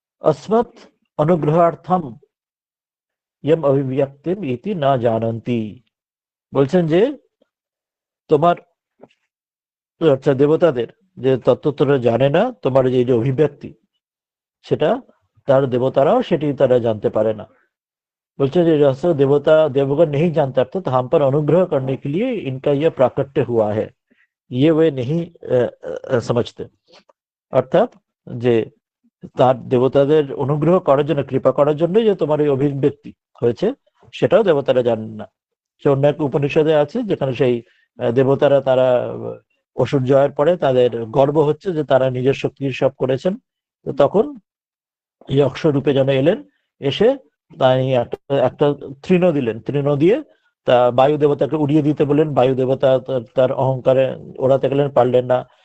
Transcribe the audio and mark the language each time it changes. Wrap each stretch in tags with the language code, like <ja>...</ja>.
<sa>অস্মৎ অনুগ্রহার্থম ইয়ম অভিব্যক্তিম ইতি না জানন্তি,</sa> <bn>বলছেন যে তোমার অর্থাৎ দেবতাদের যে তত্ত্বরা জানে না, তোমার যে অভিব্যক্তি সেটা তার দেবতারাও সেটি তারা জানতে পারে না।</bn> <hi>बोलते हैं जैसे देवता देवगण नहीं जानते, अर्थात हम पर अनुग्रह करने के लिए इनका यह प्राकट्य हुआ है, ये वे नहीं समझते।</hi> <bn>অর্থাৎ যে তার দেবতাদের অনুগ্রহ করার জন্য, কৃপা করার জন্য যে তোমার এই অভিব্যক্তি হয়েছে সেটাও দেবতারা জানেন না। সে অন্য এক উপনিষদে আছে যেখানে সেই দেবতারা তারা অসুর জয়ের পরে তাদের গর্ব হচ্ছে যে তারা নিজের শক্তি সব করেছেন, তো তখন যক্ষ রূপে যেন এলেন, এসে তাই একটা তৃণ দিলেন, তৃণ দিয়ে তা বায়ু দেবতাকে উড়িয়ে দিতে বললেন, বায়ু দেবতা তার অহংকারে ওড়াতে গেলেন, পারলেন না।</bn>